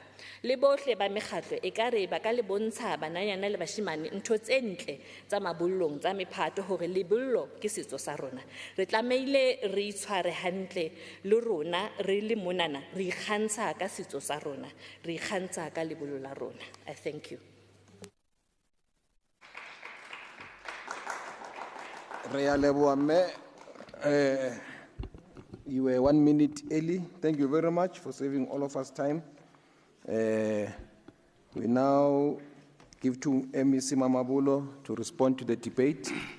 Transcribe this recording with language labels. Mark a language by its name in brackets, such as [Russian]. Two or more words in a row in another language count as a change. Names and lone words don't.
[Southern Sotho] Le bohle ba mekgatlo ekare ba ka le bontsha bananyana le bashimane ntho tse ntle tsa mabollong tsa mephato hore lebollo ke setso sa rona. Re tlameile re itshware hantle le rona re le monana re ikgantsha ka setso sa rona, re ikgantsha ka lebollo la rona. [English] I thank you. You were 1 minute early. Thank you very much for saving all of us time. We now give to MEC Mamabulo to respond to the debate.